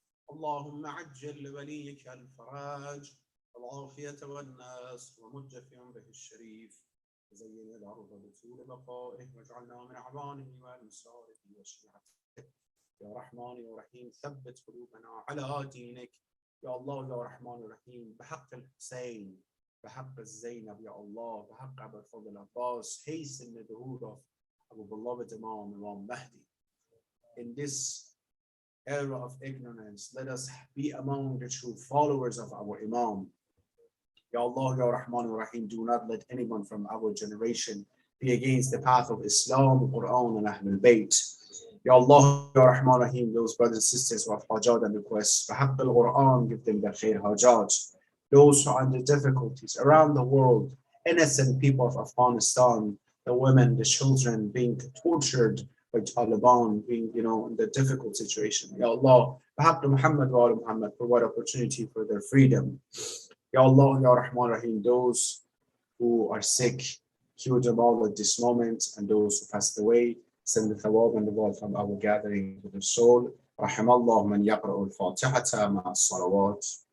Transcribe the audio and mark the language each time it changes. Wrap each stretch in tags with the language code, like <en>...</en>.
<ar>اللهم عجل لوليك الفرج والعافية والنصر ومج في عمره الشريف وزين الأرض بطول بقائه واجعلنا من أعوانه وأنصاره وشيعته يا رحمن يا رحيم ثبت قلوبنا على دينك يا الله يا رحمن الرحيم بحق الحسين بحق الزينب يا الله بحق أبو الفضل العباس</ar> <en>hasten the duhur of our beloved Imam Mahdi. In this era of ignorance, let us be among the true followers of our Imam.</en> <ar>Ya Allah, Ya Rahman, Ya Rahim,</ar> <en>do not let anyone from our generation be against the path of Islam, Quran, and Ahlul Bayt.</en> <ar>Ya Allah, Ya Rahman, Ya Rahim,</ar> <en>those brothers and sisters who have hajat and requests, Bahab al-Quran, give them their khair hajat. Those who are under difficulties around the world, innocent people of Afghanistan, the women, the children being tortured by Taliban, being, in the difficult situation. Ya Allah, Bahab Muhammad wa Muhammad, provide opportunity for their freedom.</en> <ar>Ya Allah, Ya Rahman Rahim,</ar> <en>those who are sick, cure them all at this moment, and those who passed away, send the thawab and the word from our gathering to the soul.</en> <ar>رحم الله من يقرأ الفاتحة مع الصلوات.</ar>